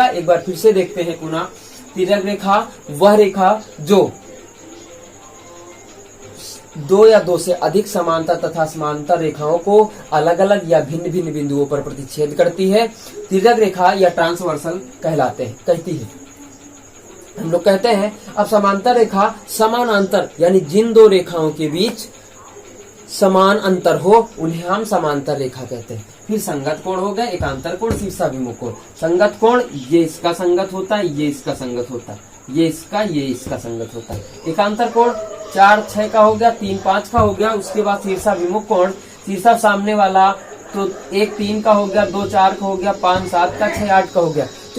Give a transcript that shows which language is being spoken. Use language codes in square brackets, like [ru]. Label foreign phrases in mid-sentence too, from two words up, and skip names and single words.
[hi] एक बार फिर से देखते हैं पुनः। तिर्यक रेखा वह रेखा जो 2 या 2 से अधिक समांतर तथा समांतर रेखाओं को अलग अलग या भिन्न भिन्न बिंदुओं पर प्रतिच्छेद करती है, तिर्यक रेखा या ट्रांसवर्सल कहती है। हम लोग कहते हैं अब समांतर रेखा समानांतर, यानी जिन 2 रेखाओं के बीच समान अंतर हो उन्हें हम समांतर रेखा कहते हैं। फिर संगत कोण हो गया, एकांतर कोण, शीर्षाभिमुख कोण। संगत कोण ये इसका संगत होता है, ये इसका संगत होता है, ये इसका संगत होता है। एकांतर कोण 4 6 का हो गया, 3 5 का हो गया। उसके बाद शीर्षाभिमुख कोण, शीर्षा सामने वाला तो 1 3 का हो गया, 2 4 का हो गया, 5 7 का, 6 8 का हो गया।